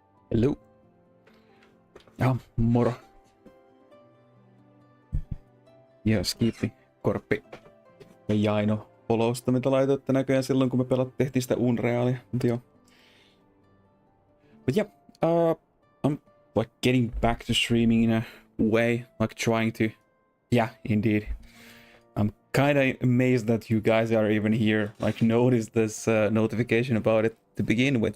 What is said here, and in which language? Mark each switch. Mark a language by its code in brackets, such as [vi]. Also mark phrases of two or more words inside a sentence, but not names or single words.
[en] Hello. Moro. [fi] Jes, kiitti Korppi ja Jaino followsta, mitä laitoitte näköjään silloin, kun me tehtiin sitä Unrealia. Mutta joo. [en] But yeah, I'm like getting back to streaming in a way, like trying to. Yeah, indeed. I'm kind of amazed that you guys are even here, like noticed this notification about it to begin with.